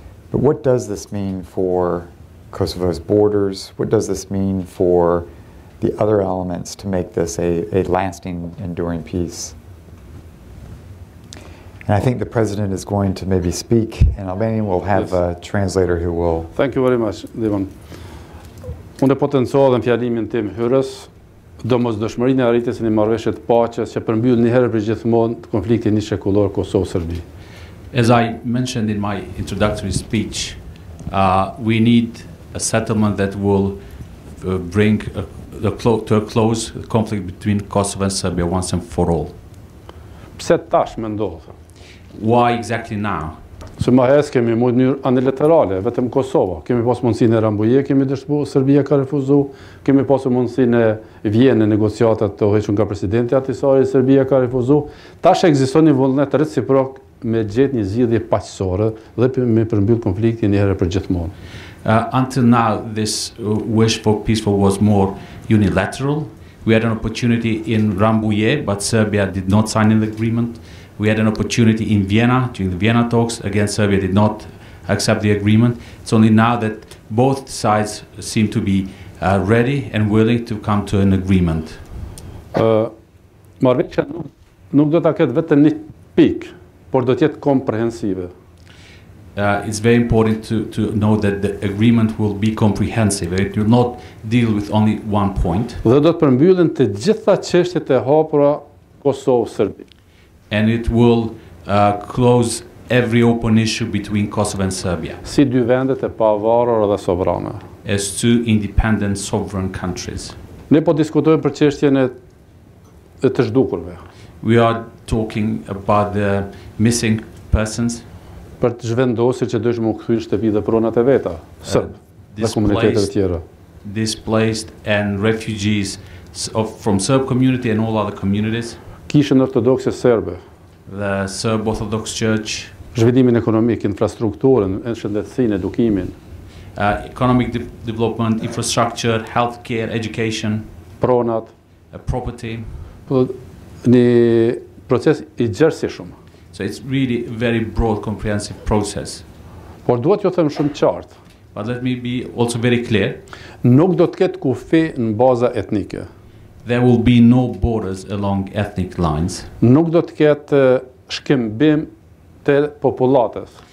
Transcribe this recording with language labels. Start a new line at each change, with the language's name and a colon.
English: But what does this mean for Kosovo's borders? What does this mean for the other elements to make this a lasting, enduring peace? And I think the President is going to maybe speak in Albanian. We'll have a translator who will... Thank you very much, Devon.
Albanian: Unë e potencohë dhe në fjalimin tim hyrës, domosdoshmërinë e arritjes në marrëveshje të paqes që përmbyll një herë për gjithmonë konfliktin shekullor Kosovë-Serbi.
English: As I mentioned in my introductory speech, we need a settlement that will bring to a close the conflict between Kosovo and Serbia once and for all.
Albanian: Pse tash më ndodh?
English: Why exactly now?
Albanian: Se më hes kemi në mënyrë anilaterale, vetëm Kosova. Kemi pas mundësinë e Rambuje, kemi dështuar, Serbia ka refuzuar, kemi pasur mundësinë e Vjenë negociatat të hequr nga presidenti Atisari, Serbia ka refuzuar. Tash ekziston një vullnet reciprok me gjetë një zgjidhje paqësore dhe me përmbyll konfliktin një herë për gjithmonë.
English: Until now, this wish for peaceful was more unilateral. We had an opportunity in Rambuje, but Serbia did not sign an agreement. We had an opportunity in Vienna, during the Vienna talks. Again, Serbia did not accept the agreement. It's only now that both sides seem to be ready and willing to come to an agreement.
Albanian: Marrëveshja nuk do ta ketë vetëm një pikë, por do të jetë komprehensive.
English: It's very important to know that the agreement will be comprehensive. It will not deal with only one point.
Albanian: Dhe do të përmbyllen të gjitha çështjet e hapura Kosovë-Serbi.
English: And it will close every open issue between Kosovo and Serbia.
Albanian: Si dy vendet e pavarura dhe sovrane.
English: As two independent sovereign countries.
Albanian: Ne po diskutojmë për çështjen e të zhdukurve.
English: We are talking about the missing persons.
Albanian: Për të zhvendosur që dëshmë u kthyen shtëpi dhe pronat e veta, Serb dhe komunitetet e tjera.
English: Displaced and refugees from Serb community and all other communities.
Albanian: Kishën ortodokse serbe.
English: The Serb Orthodox Church.
Albanian: Zhvillimin ekonomik, infrastrukturën, shëndetësinë, edukimin.
English: Economic development, infrastructure, healthcare, education.
Albanian: Pronat.
English: Property.
Albanian: Një proces I gjerësishëm.
English: So it's really a very broad, comprehensive process.
Albanian: Por duhet ju them shumë qartë.
English: But let me be also very clear.
Albanian: Nuk do të ketë kufi në baza etnike.
English: There will be no borders along ethnic lines.
Albanian: Nuk do të ketë shkëmbim të popullatës.